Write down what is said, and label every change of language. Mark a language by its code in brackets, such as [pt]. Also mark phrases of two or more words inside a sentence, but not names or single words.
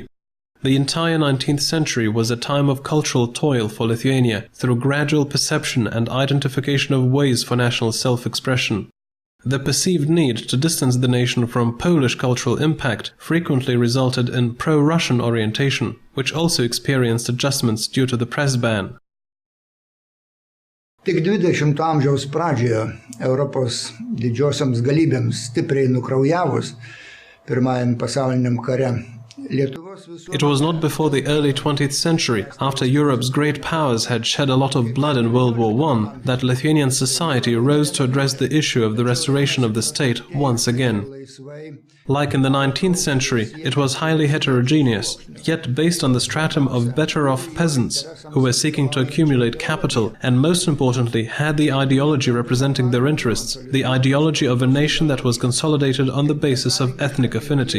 [en] The entire 19th century was a time of cultural toil for Lithuania through gradual perception and identification of ways for national self-expression. The perceived need to distance the nation from Polish cultural impact frequently resulted in pro-Russian orientation, which also experienced adjustments due to the press ban. [lt] Tik 20-ojo amžiaus pradžioje Europos didžiosioms galybėms stipriai nukraujavus Pirmajam pasauliniam kare. [en] It was not before the early 20th century, after Europe's great powers had shed a lot of blood in World War I, that Lithuanian society rose to address the issue of the restoration of the state once again. Like in the 19th century, it was highly heterogeneous, yet based on the stratum of better-off peasants, who were seeking to accumulate capital and, most importantly, had the ideology representing their interests, the ideology of a nation that was consolidated on the basis of ethnic affinity.